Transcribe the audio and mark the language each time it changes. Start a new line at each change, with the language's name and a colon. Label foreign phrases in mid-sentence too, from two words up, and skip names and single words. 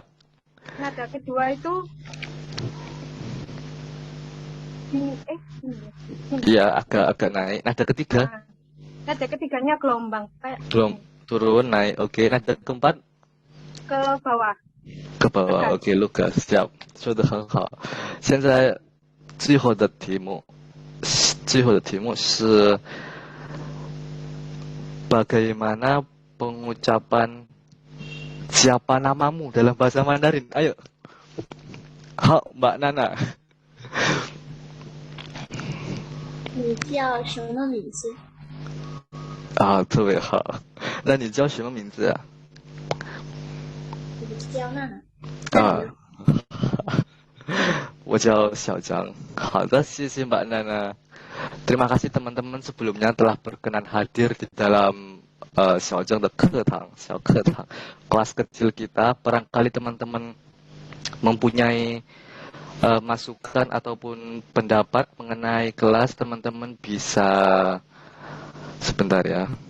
Indonesian: Nada kedua itu Iya, agak naik. Nada ketiga? Nada ketiganya gelombang. Turun, naik. Oke, nada keempat? Ke bawah. Ke bawah. Oke, Lukas, siap.
Chinese: 说得很好。现在最后的题目是
Indonesian: bagaimana pengucapan siapa namamu dalam bahasa Mandarin. Ayo. Hao, Mbak Nana.
Chinese: 你叫什么名字？啊，特别好。那你叫什么名字啊？我叫娜娜。啊，我叫小张。好的，谢谢 Mbak Nana.
Indonesian: Terima kasih teman-teman sebelumnya telah berkenan hadir di dalam Xiaozheng de Ketang, kelas kecil kita. Barangkali teman-teman mempunyai masukan ataupun pendapat mengenai kelas, teman-teman bisa sebentar ya.